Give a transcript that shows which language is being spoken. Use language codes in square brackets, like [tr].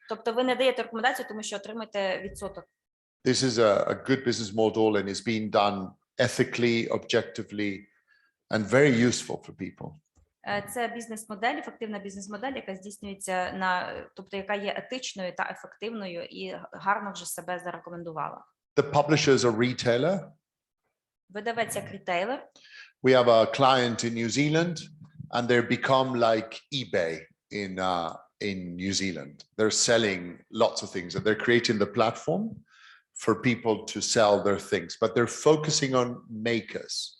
[uk] Тобто ви не даєте рекомендацію, тому що отримаєте відсоток. [en] This is a good business model and it's being done ethically, objectively, and very useful for people. [uk] Це бізнес-модель, ефективна бізнес-модель, яка здійснюється тобто яка є етичною та ефективною і гарно вже себе зарекомендувала. [en] The publisher is a retailer. [uk] Видавець як рітейлер. [en] We have a client in New Zealand and they become like eBay in New Zealand. They're selling lots of things and they're creating the platform for people to sell their things, but they're focusing on makers.